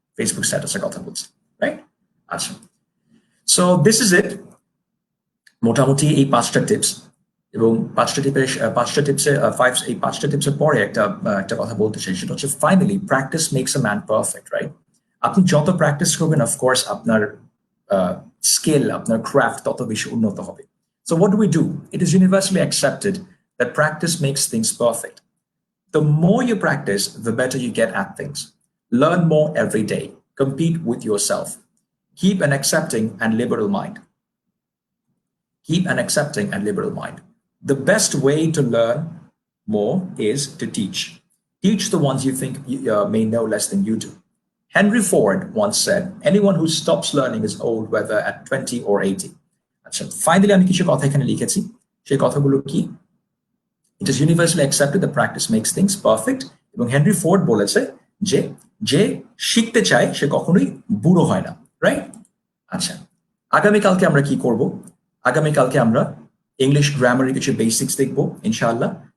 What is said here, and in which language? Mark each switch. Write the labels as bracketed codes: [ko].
[bn] Facebook স্ট্যাটাসের কথা বলছি, রাইট? আচ্ছা, [en] so this is it, [bn] মোটামুটি এই 5টা টিপস। এবং 5টা টিপসে এই 5টা টিপসের পরে একটা কথা বলতে চাই, সেটা হচ্ছে finally [en] practice makes a man perfect, [bn] right? আপনি যত প্র্যাকটিস করবেন অফকোর্স আপনার স্কিল, আপনার ক্রাফট তত বেশি উন্নত হবে। [en] So what do? It is universally accepted that practice makes things perfect. The more you practice, the better you get at things. Learn more every day. Compete with yourself. Keep an accepting and liberal mind. Keep an accepting and liberal mind. The best way to learn more is to teach. Teach the ones you think may know less than you do. Henry Ford once said, anyone who stops learning is old, whether at 20 or 80. [bn] আচ্ছা, finally আমি কিছু কথা এখানে লিখেছি, সেই কথাগুলো কি? [en] It is universally accepted that practice makes things perfect. [bn] এবং হেনরি ফোর্ড বলেছে যে যে শিখতে চায় সে কখনোই বুড়ো হয় না, রাইট? আচ্ছা, আগামীকালকে আমরা কি করব? আগামীকালকে আমরা ইংলিশ গ্রামারের কিছু বেসিক্স দেখবো ইনশাআল্লাহ।